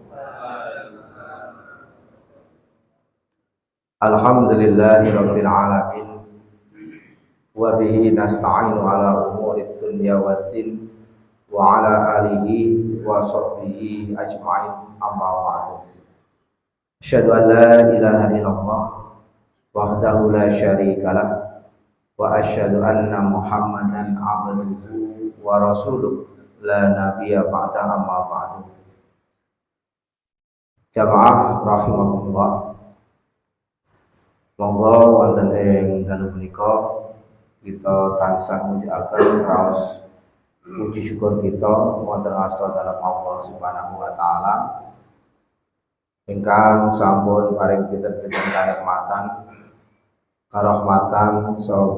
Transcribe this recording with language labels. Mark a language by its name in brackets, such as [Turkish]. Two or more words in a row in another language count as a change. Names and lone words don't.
[Arabic] الحمد لله رب العالمين وبه نستعين على أمور الدنيا والدين وعلى آله وصحبه أجمعين، أما بعد. أشهد أن لا إله إلا الله وحده لا شريك له وأشهد أن محمدا عبده ورسوله لا نبي بعده، أما بعد. [Javanese] Jamaah rahimakumullah, monggo wonten ing dalu menika kita tansah mujiaken raos puji syukur kita wonten asta dalem Allah [Arabic] سبحانه وتعالى [Javanese] ingkang sampun paring pinten-pinten kanikmatan, karahmatan saha